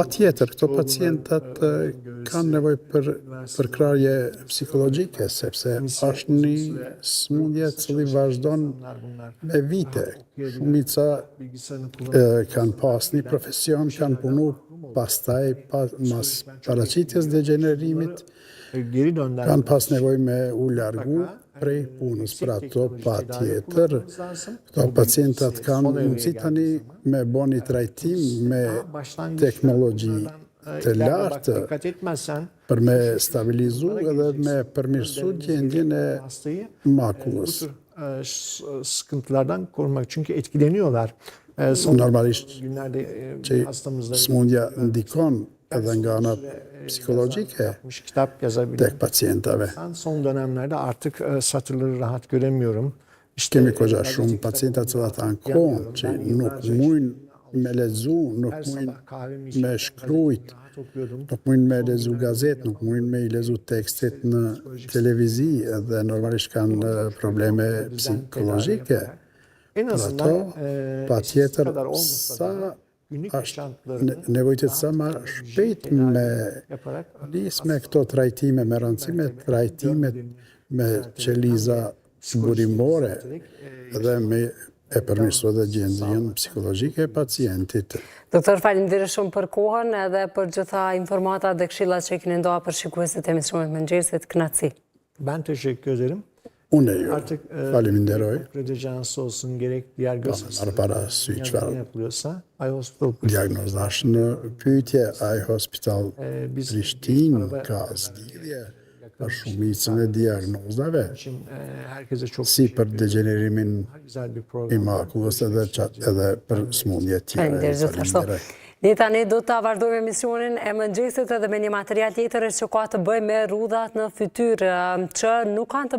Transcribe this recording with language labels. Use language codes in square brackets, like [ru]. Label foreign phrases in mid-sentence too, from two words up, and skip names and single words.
[sq] Pa tjetër, këto pacientat kanë nevoj për krarje psikologjike, sepse është një smundje cili vazhdon me vite. Shumica [tr] bilgisayarını kullanıp [sq] kanë pas një profesion, kanë punu pastaj, mas paraqitjes degenerimit, [tr] geri dönder. [sq] kanë pas nevoj me u largu prej punës. Për ato pa tjetër, këto pacientat kanë mundësi tani me bo një trajtim me teknologji të lartë [tr] Dikkat etmezsen [sq] për me stabilizu edhe me përmirësu gjendjen e [tr] hastayı [sq] makullës. [tr] Sıkıntılardan korumak. Çünkü etkileniyorlar. Son [sq] Normalisht [tr] günlerde [sq] që [tr] hastamızla [sq] smundja ndikon edhe nga ana psikologjike [tr] yapmış, kitap yazabiliyor. [sq] tek pacientave. [tr] Ben son dönemlerde artık satırları rahat göremiyorum. İşte [sq] Kemi kogja shumë pacienta të cilat kanë kohë që nuk mujnë me lexu, nuk [tr] her [sq] mujnë [tr] sabah kahvemi [sq] me [tr] içip [sq] shkrujt, [tr] rahat okuyordum. [sq] nuk mujnë me lexu gazet, nuk mujnë me i lexu tekstet në televizi edhe normalisht kanë probleme psikologjike. [tr] En [sq] Për [tr] azından [sq] ato, pa tjetër, [tr] kadar olmasa [sq] sa [tr] da günlük [sq] është [tr] yaşantılarını [sq] nevojtet sa ma shpejt me [tr] yaparak [sq] nis me këto trajtime, me rëndësime trajtimet me qeliza burimore dhe me e përmirësua dhe gjendjen psikologjike e pacientit. Doktor, faleminderit shumë për kohën edhe për gjitha informata dhe këshillat që keni ndoa për shikuesit e emisionit Mëngjesit. Kënaqësi. [tr] ben teşekkür ederim. [sq] Unë ju [tr] Artık [sq] faleminderoj, [tr] kredijansı olsun gerek diğer göz [sq] marë para sy ne çfarë [tr] yapılıyorsa Ay Hospital [sq] diagnozash në pyetje, Eye Hospital [tr] biz [sq] Prishtinë ka zgjidhje për shumicën e diagnozave, [tr] için herkese çok [sq] si për degenerimin [tr] güzel bir [sq] i [tr] program. [sq] makullës edhe për smundje tjera. Faleminderit gjithashtu. Faleminderoj. Ne tani do të vazhdojmë emisionin e Mëngjesit edhe me një material tjetër që ka të bëjë me rrudhat në fytyrë që nuk kanë të